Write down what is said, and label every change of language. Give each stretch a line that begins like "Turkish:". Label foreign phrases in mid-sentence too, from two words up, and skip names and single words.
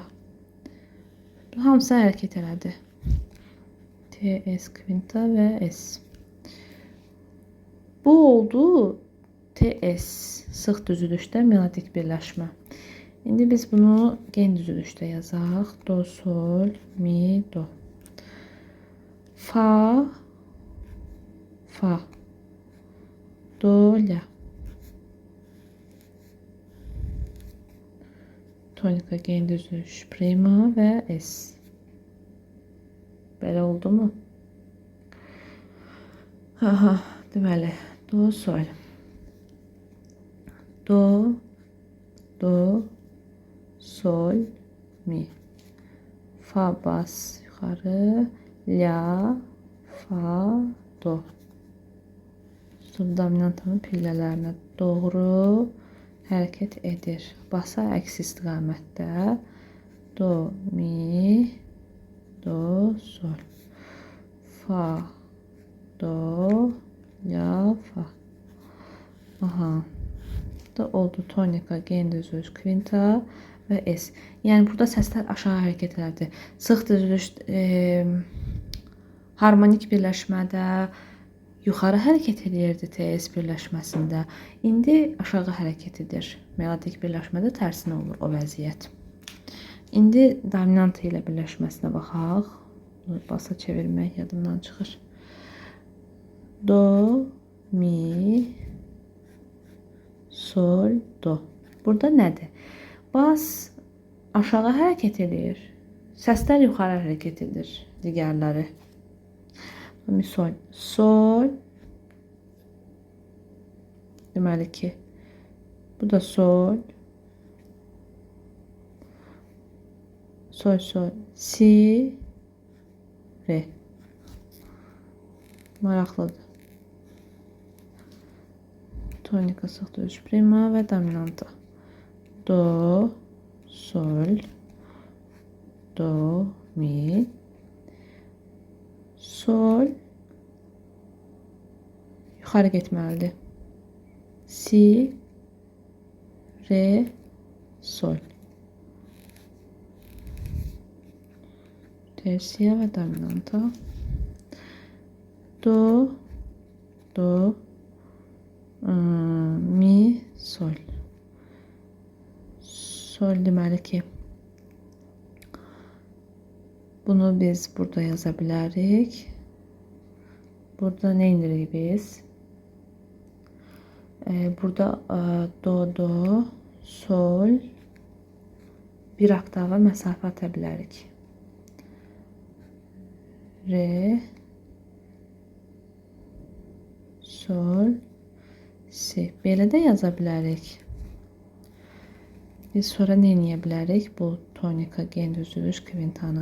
Azerbaijani: Hamısı hərəkət elədi. T, S, kvinta və S. Bu oldu TS, sıx düzülüşdə melodik birləşmə. İndi biz bunu gen düzülüşdə yazaq. Do, sol, mi, do. Fa, fa. Do, la. Tonika gen düzülüş prima və S. Belə oldu mu? Aha, deməli, do, sol. Do, do, sol, mi. Fa bas yuxarı, la, fa, do. Subdominantanın pillələrinə doğru hərəkət edir. Basa əks istiqamətdə. Do, mi, do, sol. Fa, do, la, fa. Aha. Da oldu tonika, gen düzülüş, kvinta və S. Yəni burada səslər aşağı hərəkət edirdi. Sıx düzülüş, harmonik birləşmədə yuxarı hərəkət edirdi TS birləşməsində. İndi aşağı hərəkət edir. Melodik birləşmədə tərsinə olur o vəziyyət. İndi dominant ilə birləşməsinə baxaq. Basa çevirmək yadımdan çıxır. Do, mi, sol, do. Burada nədir? Bas aşağı hərəkət edir. Səslər yuxarı hərəkət edir. Digərləri. Mi, sol, sol. Deməli ki, bu da sol. Sol, sol, si, re. Maraqlıdır. Tonika sıx düzülüş prima və dominanta. Do, sol, do, mi, sol, yuxarı getməlidir. Si, re, sol. Tersiya və dominanta. Do, do, mi, sol. sol deməli ki, bunu biz burada yaza bilərik. Burada nə edirik biz? Burada do, do, sol, bir oktava məsafə ata bilərik. Re, sol, si. Belə də yaza bilərik. Biz sonra nə edə bilərik? Bu tonika, gen düzülüş, kvintanı.